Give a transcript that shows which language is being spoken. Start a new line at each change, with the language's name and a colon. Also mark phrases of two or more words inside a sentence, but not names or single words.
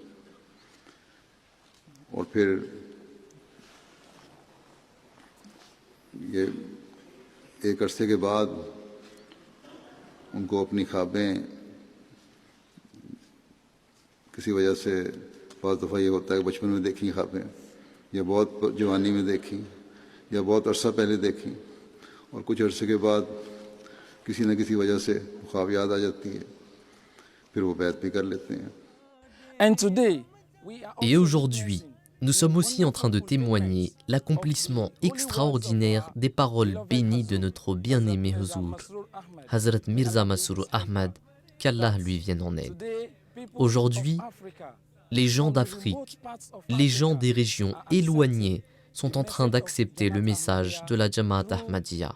Urdu: اور پھر یہ ایک عرصے کے بعد ان کو اپنی خوابیں کسی وجہ سے بہت دفعہ یہ ہوتا ہے کہ بچپن میں دیکھی خوابیں یا بہت جوانی میں دیکھی یا بہت عرصہ پہلے دیکھی اور کچھ عرصے کے بعد کسی نہ کسی وجہ سے خواب یاد آ جاتی ہے پھر وہ بیعت بھی کر لیتے ہیں.
French: Et aujourd'hui, nous sommes aussi en train de témoigner l'accomplissement extraordinaire des paroles bénies de notre bien-aimé Huzour, Hazrat Mirza Masroor Ahmad, qu'Allah lui vienne en aide. Aujourd'hui, les gens d'Afrique, les gens des régions éloignées sont en train d'accepter le message de la Jamaat Ahmadiyya.